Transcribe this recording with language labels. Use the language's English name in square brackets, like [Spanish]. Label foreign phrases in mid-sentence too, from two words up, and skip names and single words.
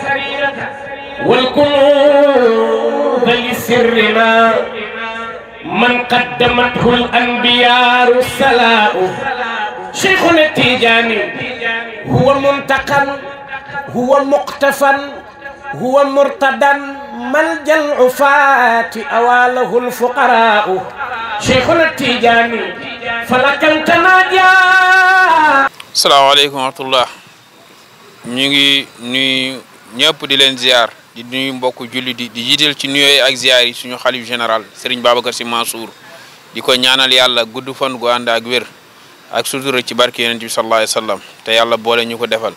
[Arabic] والكنوز لسر ما من قدمته الأنبياء السلاء شيخنا التيجاني هو منتقى هو مقتفى هو مرتدى ملجأ العفاة أواله الفقراء شيخنا التيجاني فلك التناجى. السلام عليكم ورحمة الله. [Wolof] ñu ngi nuyu ñëpp di leen ziar di nuyu mbokku julli di jiital ci nuyoo ak ziar yi suñu xalif général Serigne Babacar Sy Mansour di ko ñaanal yàlla gudd fan gu ànd ak wér ak sutura ci barke Yonent bi [Arabic] صلى الله عليه وسلم [Wolof] te yàlla boole ñu ko defal.